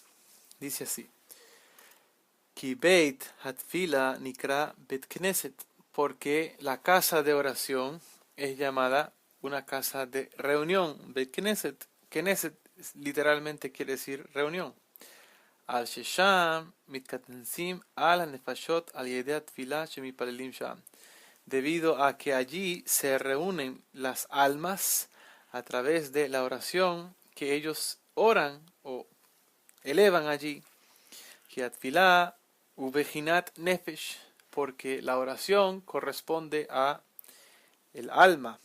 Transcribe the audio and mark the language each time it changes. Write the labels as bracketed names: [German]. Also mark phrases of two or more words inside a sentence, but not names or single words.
[Spanish] Dice así: [Hebrew] כי בית התפלה נקרא בית כנסת, [Spanish] porque la casa de oración es llamada una casa de reunión. [Hebrew] בית כנסת, [Spanish] Knesset literalmente quiere decir reunión. [Hebrew] על ששם מתכנסים על נפשות על ידי התפלה שמתפללים שם, [Spanish] debido a que allí se reúnen las almas a través de la oración que ellos oran o elevan allí. [Hebrew] כי התפלה בבחינת נפש, [Spanish] porque la oración corresponde a el alma.